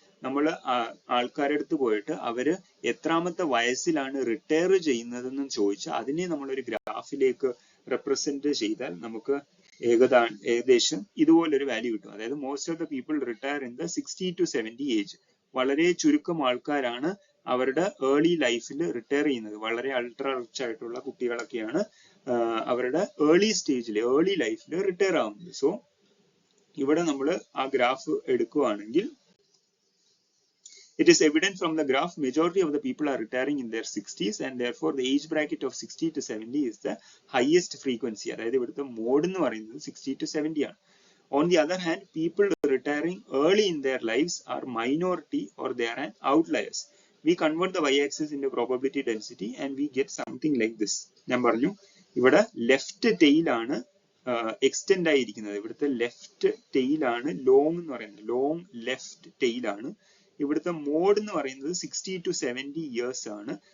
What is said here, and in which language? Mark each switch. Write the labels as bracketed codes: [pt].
[ml] നമ്മൾ ആൾക്കാരുടെ അടുത്ത് പോയിട്ട് അവര് എത്രാമത്തെ വയസ്സിലാണ് റിട്ടയർ ചെയ്യുന്നതെന്നും ചോദിച്ചാൽ അതിനെ നമ്മളൊരു ഗ്രാഫിലേക്ക് റെപ്രസെന്റ് ചെയ്താൽ നമുക്ക് ഏകദേശം ഇതുപോലൊരു വാല്യൂ കിട്ടും. [en] അതായത് most of the people retire in the 60 to 70 age. [ml] വളരെ ചുരുക്കം ആൾക്കാരാണ് അവരുടെ ഏർലി ലൈഫിൽ റിട്ടയർ ചെയ്യുന്നത്. വളരെ അൾട്രാ റിച്ച് ആയിട്ടുള്ള കുട്ടികളൊക്കെയാണ് അവരുടെ ഏർലി ലൈഫിൽ റിട്ടയർ ആവുന്നത്. സോ ഇവിടെ നമ്മൾ ആ ഗ്രാഫ് എടുക്കുകയാണെങ്കിൽ [en] it is evident from the graph majority of the people are retiring in their 60s and therefore the age bracket of 60 to 70 is the highest frequency. [ml] അതായത് ഇവിടുത്തെ മോഡ് എന്ന് പറയുന്നത് 60 to 70 ആണ്. [en] On the other hand, people retiring early in their lives are minority or they are an outliers. We convert the y-axis into probability density and we get something like this. [ml] ഞാൻ പറഞ്ഞു ഇവിടെ left tail ആണ് extend ആയിരിക്കുന്നത്. ഇവിടുത്തെ left tail ആണ് long എന്ന് പറയുന്നത്. Long left tail ആണ്. ഇവിടുത്തെ മോഡ് എന്ന് പറയുന്നത് 60 to 70 ഇയേഴ്സ് ആണ്.